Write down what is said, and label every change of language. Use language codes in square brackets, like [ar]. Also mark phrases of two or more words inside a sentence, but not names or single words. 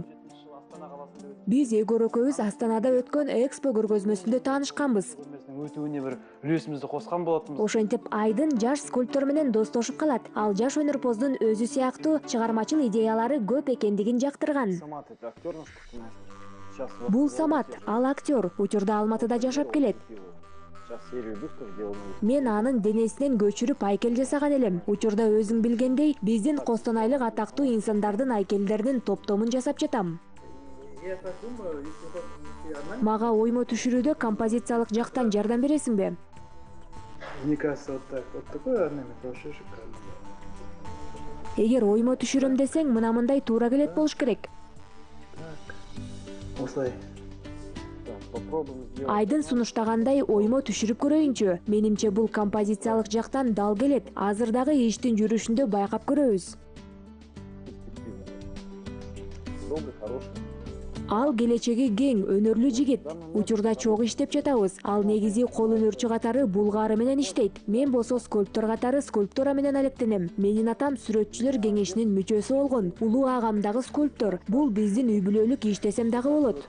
[ky] Биз Егор экөөбүз Астанада өткөн экспо көргөзмөсүндө таанышканбыз. Өтүүнү бир үлүсүбүздү коскон болотмунбуз. Ошентип Айдын жаш скульптор менен достошуп калат. Ал жаш өнөрпоздун өзү сыяктуу чыгармачыл идеялары көп экендигин жактырган. [ru] Самат, это актер наш сейчас [ky] Бул Самат, ал актер, учурда Алматыда жашап келет. [ru] сейчас серию бюстов делал. [ky] Мен анын денесинен көчүрүп айкел жасаган элем. Учурда өзүң билгендей, биздин Костанайлык атактуу инсандардын айкелдеринин топтомун жасап жатам. Мага оймо түшүрүүдө композициялык жактан жардам бересиңби? [ru] Мне кажется, вот такой орнамент вообще шикарный. [ky] Эгер оймо түшүрөм десең, мындай туура келет болуш керек. [kk] Осылай. [ru] Так, попробуем сделать. [ky] Айдын сунуштагандай оймо түшүрүп көрөйүнчү. Менимче бул композициялык жактан дал келет. Азыр дагы иштин жүрүшүндө байкап көрөбүз. [ru] Добрый, хороший. [ky] Ал келечеги кең, өнөрлүү жигит. Учурда чогуу иштеп жатабыз. Ал негизи кол өнөрчү катары булгаары менен иштейт. Мен болсо скульптор катары скульптура менен алектенем. Менин атам сүрөтчүлөр кеңешинин мүчөсү болгон. Улуу агам дагы скульптор. Бул биздин үй бүлөлүк иш десем дагы болот.